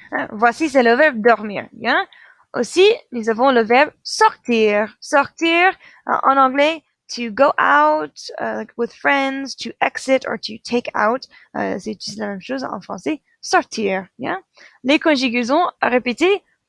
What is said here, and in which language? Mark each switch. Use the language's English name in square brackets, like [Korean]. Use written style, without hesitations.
[French] Voici, c'est le verbe dormir. Bien. Aussi, nous avons le verbe sortir. Sortir, en anglais, [English] to go out like with friends, to exit or to take out. [French] C'est la même chose en français. Sortir. Yeah? Les conjugaisons, répétez.